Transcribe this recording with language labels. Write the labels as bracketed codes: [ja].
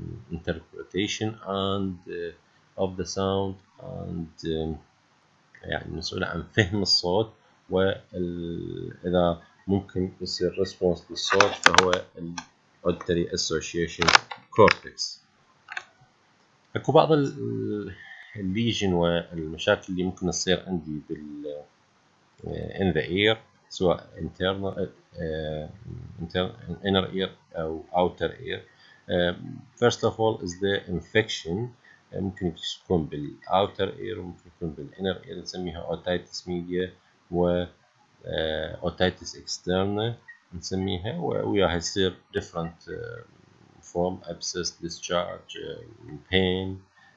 [en] interpretation and of the sound and [ar] يعني مسؤول عن فهم الصوت، وإذا ممكن يصير response للصوت فهو ال auditory association cortex. اكو بعض الليجن والمشاكل اللي ممكن تصير عندي [en] in the ear، [ar] سواء internal inner ear أو outer ear. [en] First of all is the infection. [ar] ممكن يكون بالouter ear وممكن يكون بالinner ear، نسميها otitis media و otitis externa نسميها، وياها يصير [en] different form abscess discharge pain.